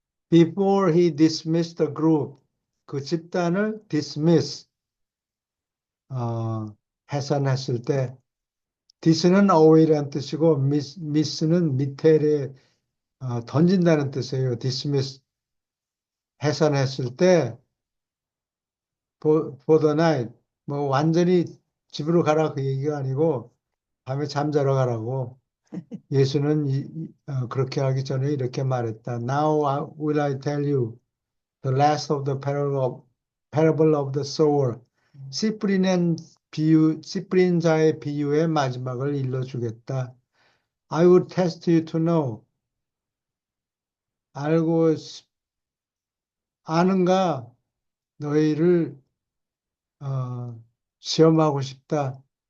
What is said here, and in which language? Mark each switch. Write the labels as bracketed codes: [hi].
[en] Before he dismissed the group, [ko] 그 집단을 dismiss, 어, 해산했을 때, dis는 away라는 뜻이고, miss는 밑에 던진다는 뜻이에요. dismiss, 해산했을 때, [en] for the night, [ko] 뭐 완전히 집으로 가라 그 얘기가 아니고, 밤에 잠자러 가라고. 예수는 그렇게 하기 전에 이렇게 말했다. [en] Now will I tell you the last of the parable of the sower. [ko] 씨 뿌리는 씨 뿌린 자의 비유의 마지막을 일러주겠다. [en] I would test you to know. [ko] 알고 아는가 너희를 어, 시험하고 싶다.